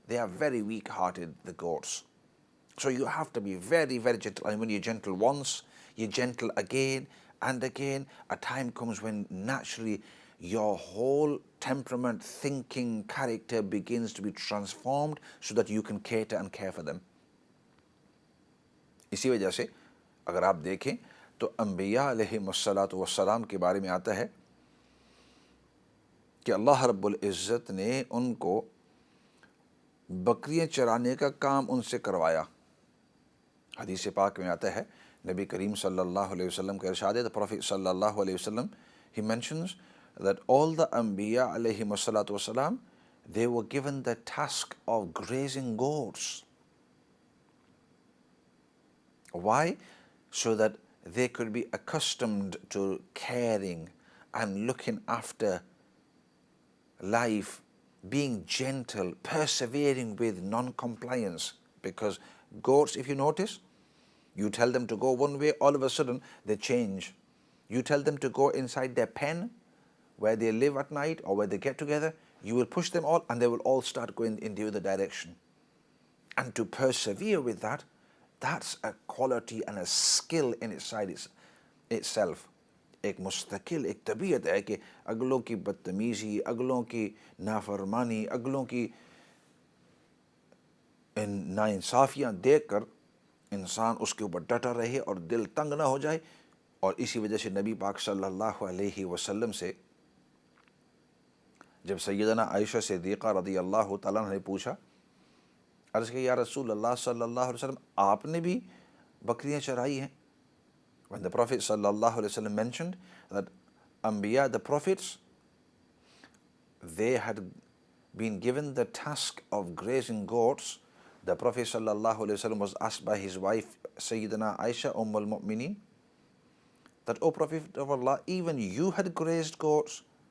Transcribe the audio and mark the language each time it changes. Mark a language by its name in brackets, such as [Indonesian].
[English] They are very weak-hearted, the goats. So you have to be very, very gentle. And when you're gentle once, you're gentle again and again. A time comes when naturally your whole temperament, thinking, character begins to be transformed so that you can cater and care for them. [Hindi] इसी वजह से अगर आप देखें तो अंबिया अलैहिमुस्सलातु वस्सलाम के बारे में आता है कि अल्लाह रब्बुल इज़्ज़त ने उनको बकरियां चराने का काम उनसे करवाया. हदीस पाक में आता है, नबी करीम सल्लल्लाहु अलैहि वसल्लम का इरशाद है, [English] The prophet सल्लल्लाहु अलैहि वसल्लम, he mentions that all the anbiya alayhimussalatu wasalam, they were given the task of grazing goats. Why? So that they could be accustomed to caring and looking after life, being gentle, persevering with non-compliance. Because goats, if you notice, you tell them to go one way, all of a sudden they change. You tell them to go inside their pen where they live at night or where they get together, you will push them all and they will all start going in the other direction. And to persevere with that, that's a quality and a skill in itself. [Hindi] एक मुस्तकिल एक तबीयत है कि अगलों की बदतमीज़ी, अगलों की नाफरमानी, अगलों की नाइंसाफ़ियाँ देख कर इंसान उसके ऊपर डटा रहे और दिल तंग ना हो जाए। और इसी वजह से नबी पाक सल्लल्लाहु अलैहि वसल्लम से जब सैयदना आयशा सिद्दीक़ा रज़ियल्लाहु तआला अन्हा ने पूछा, अर्ज़ किया, या रसूल अल्लाह सल्लल्लाहु अलैहि वसल्लम, आपने भी बकरियाँ चराई हैं? [English] When the Prophet sallallahu alaihi wasallam mentioned that Anbiya, the prophets, they had been given the task of grazing goats, the Prophet sallallahu alaihi wasallam was asked by his wife Sayyidina Aisha al-Mu'mineen that, O Prophet of Allah, even you had grazed goats?